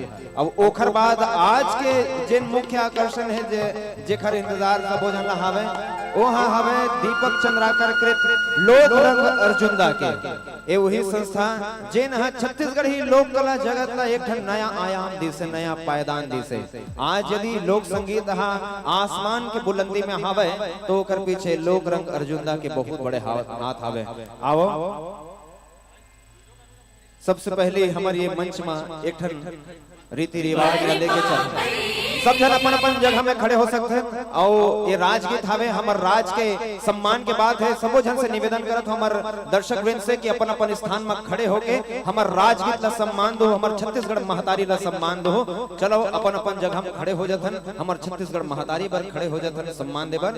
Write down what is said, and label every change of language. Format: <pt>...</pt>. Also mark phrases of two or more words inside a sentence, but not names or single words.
<hne>अब ओखर बाद आज के जिन मुख्य आकर्षण है जेखर इंतजार सब जन हावे ओहा हावे दीपक चंद्राकर कृत लोक रंग अर्जुनदा के ए वही संस्था जिन हा छत्तीसगढ़ ही लोक कला जगत ला एक ठन नया आयाम दिसे नया पायदान दिसे। आज यदि लोक संगीत हा आसमान के बुलंदी में हावे तो ओकर पीछे लोक रंग अर्जुनदा के बहुत बड़े हाथ हावे। आओ सबसे पहले हमारे ये मंच में एक ठन रीति रिवाज लेके चल सब जन अपन अपन जगह में खड़े हो सकते हैं और ये राजगीत हवे हमर राज के सम्मान के बात है। सबो जन से निवेदन करत हमर दर्शक वृंद से कि अपन अपन स्थान में खड़े होके हमर राजगीत ला सम्मान दो हमर छत्तीसगढ़ महतारी ला सम्मान दो। चलो अपन अपन जगह में खड़े हो जाथन हमर छत्तीसगढ़ महतारी बर खड़े हो जाथन सम्मान देबर।</hne>